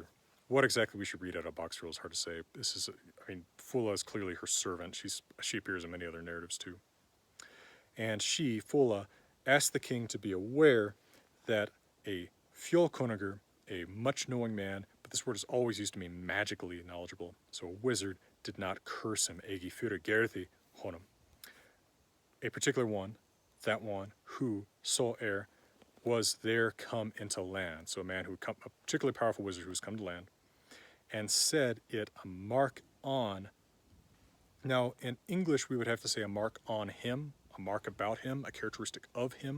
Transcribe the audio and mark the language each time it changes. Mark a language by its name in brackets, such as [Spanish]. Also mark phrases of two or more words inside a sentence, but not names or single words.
[English] What exactly we should read out of box girl is hard to say. Fula is clearly her servant. She appears in many other narratives too. And she, Fula, asked the king to be aware that a fjölkunnugur, a much-knowing man, but this word is always used to mean magically knowledgeable, so a wizard, did not curse him, [Old Norse] eigi fyrirgerði honum. [English] A particular one, that one who saw was there come into land. So a particularly powerful wizard who has come to land, and said it a mark on. Now, in English, we would have to say a mark on him, a mark about him, a characteristic of him.